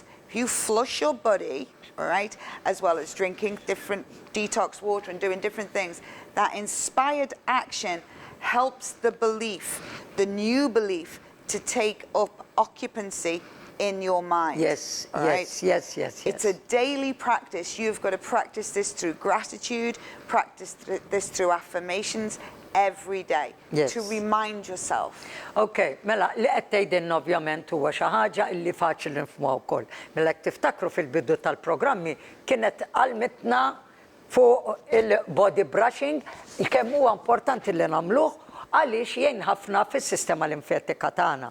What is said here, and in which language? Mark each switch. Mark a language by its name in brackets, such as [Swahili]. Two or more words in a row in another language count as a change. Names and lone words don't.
[English] If you flush your body, all right, as well as drinking different detox water and doing different things, that inspired action helps the belief, the new belief, to take up occupancy in your mind. Yes, all yes, right? yes. It's a daily practice. You've got to practice this through gratitude, practice this through affirmations every day to remind yourself. [Maltese] Okay, mela, li qed tgħidilna ovvjament huwa xi ħaġa li faċli nifhmuha wkoll. Mela jekk tiftakru fil-bidu tal-programmi kienet qalmitna fuq il- [English] body brushing [Maltese] kemm huwa importanti li nagħmluh għaliex jgħin ħafna fis-sistema linfetika tagħna.